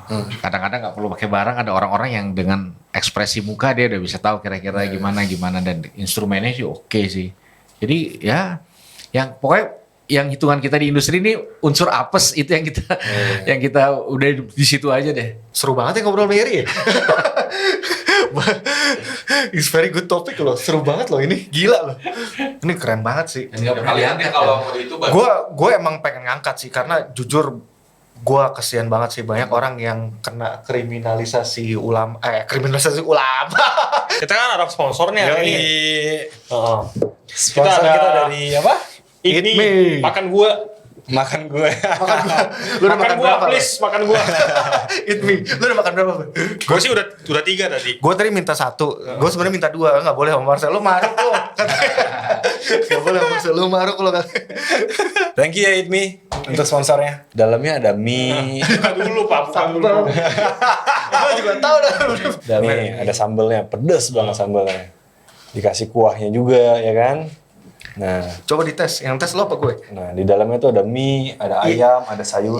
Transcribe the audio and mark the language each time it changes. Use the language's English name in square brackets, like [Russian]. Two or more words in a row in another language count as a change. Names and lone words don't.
[Indonesian] Kadang-kadang nggak perlu pakai barang, ada orang-orang yang dengan ekspresi muka dia udah bisa tahu kira-kira gimana dan instrumennya sih oke sih. Jadi ya yang pokoknya yang hitungan kita di industri ini unsur apes itu yang kita udah di situ aja deh. Seru banget ya ngobrol sama Yeri ya. [English] It's very good topic [Indonesian] loh. Seru banget loh ini. Gila loh. Ini keren banget sih. Kalian kalau mau itu Gue emang pengen ngangkat sih karena jujur gue kesian banget sih banyak orang yang kena kriminalisasi ulama. Kriminalisasi ulama. Kita kan ada sponsornya Yoi. ini. Sponsor Kita ada- kita dari apa? Eat Ini me. makan gua. Makan gue. Lu udah makan gua, berapa? please, makan gua. Eat me. Lu udah makan berapa? Gua sih udah 3 tadi. Gue tadi minta 1, gue sebenarnya minta 2, nggak boleh sama Marcel, lu maruk lu. Nggak boleh sama Marcel, lu maruk lu. [English] Thank you [Indonesian] ya Eat Me untuk sponsornya. Dalamnya ada mie. Bukan dulu, Pak, bukan dulu. Gue juga tahu dah. Nih ada sambelnya, pedes banget sambelnya. Dikasih kuahnya juga ya kan. Nah, Coba dites, yang tes lo apa gue? nah di dalamnya tuh ada mie, ada ayam, ada sayuran.